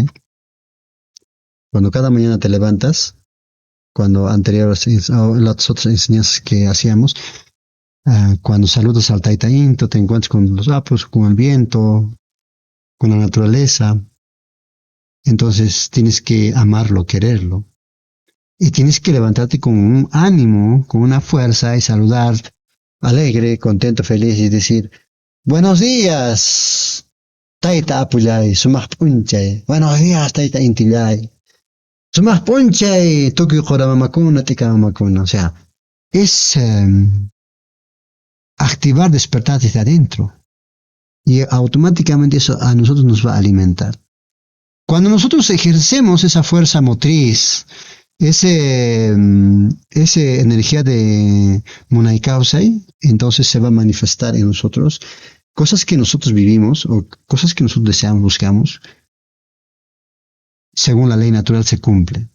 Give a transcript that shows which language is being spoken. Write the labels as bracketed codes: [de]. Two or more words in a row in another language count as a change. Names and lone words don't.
[es] Cuando cada mañana te levantas, cuando anteriores las otras enseñanzas que hacíamos, cuando saludas al Taita Into, te encuentras con los apus, con el viento, con la naturaleza. Entonces tienes que amarlo, quererlo. Y tienes que levantarte con un ánimo, con una fuerza y saludar alegre, contento, feliz y decir, buenos días, [qu] Taita Apuyay, Sumak Punchay. [es] Buenos días, [qu] Taita Intillay. Sumas poncha y Tokio Koramamakuna, Tikamamakuna. [es] O sea, es activar, despertar desde adentro. Y automáticamente eso a nosotros nos va a alimentar. Cuando nosotros ejercemos esa fuerza motriz, ese energía de [qu] Munai Kausai, [es] entonces se va a manifestar en nosotros cosas que nosotros vivimos o cosas que nosotros deseamos, buscamos, según la ley natural se cumple.